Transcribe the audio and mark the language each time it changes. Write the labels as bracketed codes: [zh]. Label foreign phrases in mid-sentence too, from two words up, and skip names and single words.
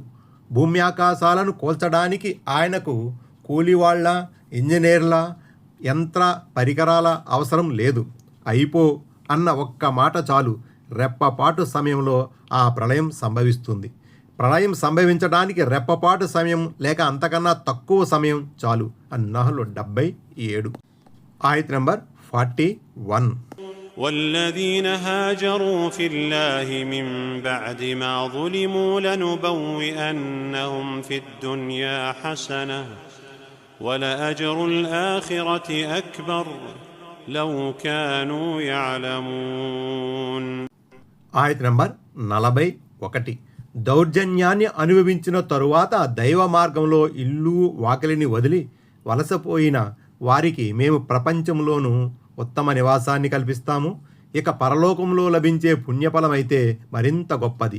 [te] భూమి ఆకాశాలను కోల్చడానికి ఆయనకు కూలివాళ్ల, ఇంజనీర్ల, యంత్ర పరికరాల అవసరం లేదు. అయిపో అన్న ఒక్క మాట చాలు, రెప్పపాటు సమయంలో ఆ ప్రళయం సంభవిస్తుంది. ప్రళయం సంభవించడానికి రెప్పపాటు సమయం లేక అంతకన్నా తక్కువ సమయం చాలు. అన్నహలు 77. ఆయత్ నంబర్ 41. [ar] والذين هاجروا في الله من بعد ما ظلموا لنبوئنهم في الدنيا حسنة ولأجر الآخرة أكبر لو كانوا يعلمون. [te] ఆయత్ నంబర్ 41. దౌర్జన్యాన్ని అనుభవించిన తరువాత దైవ మార్గంలో ఇల్లు వాకిలిని వదిలి వలసపోయిన వారికి మేము ప్రపంచంలోనూ ఉత్తమ నివాసాన్ని కల్పిస్తాము. ఇక పరలోకంలో లభించే పుణ్యఫలమైతే మరింత గొప్పది.